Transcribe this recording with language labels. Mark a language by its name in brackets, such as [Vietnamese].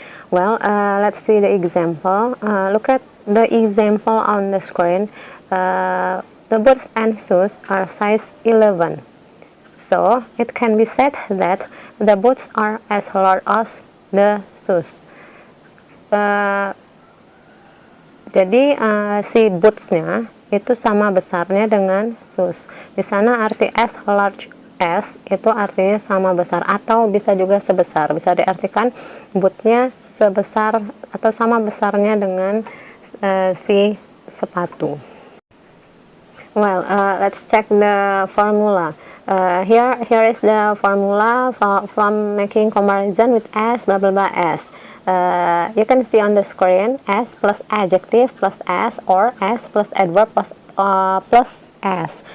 [English] Let's see the example. Look at the example on the screen. The boots and shoes are size 11. So it can be said that the boots are as large as the shoes. [Indonesian] Jadi si bootsnya itu sama besarnya dengan shoes. Di sana arti [English] as large as [Indonesian] itu artinya sama besar atau bisa juga sebesar. Bisa diartikan bootnya sebesar atau sama besarnya dengan si sepatu. [English] Let's check the formula. Here is the formula from making comparison with as, blah blah blah, as. You can see on the screen as plus adjective plus as, or as plus adverb plus as.